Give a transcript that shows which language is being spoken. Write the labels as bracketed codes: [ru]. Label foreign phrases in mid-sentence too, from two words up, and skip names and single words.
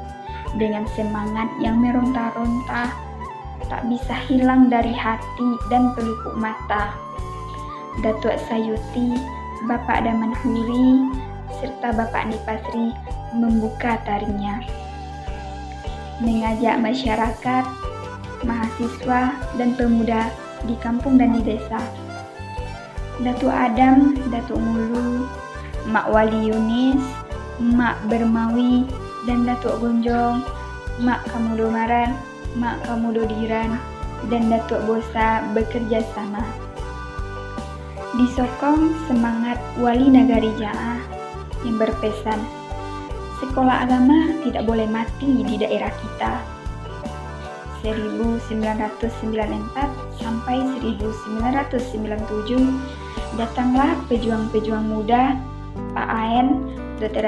[id] Dengan semangat yang meronta-ronta, tak bisa hilang dari hati dan pelupuk mata. Datuk Sayuti, Bapak Daman Huri, serta Bapak Nipasri membuka taringnya. Mengajak masyarakat, mahasiswa, dan pemuda di kampung dan di desa. Datuk Adam, Datuk Mulu, Mak Wali Yunis, Mak Bermawi, dan Datuk Gonjong, Mak Kamudo Maran, Mak Kamudo Diran, dan Datuk Bosa bekerja sama. Disokong semangat Wali Nagari Jaah yang berpesan, sekolah agama tidak boleh mati di daerah kita. 1994 sampai 1997 datanglah pejuang-pejuang muda, Pak Aen, Dr.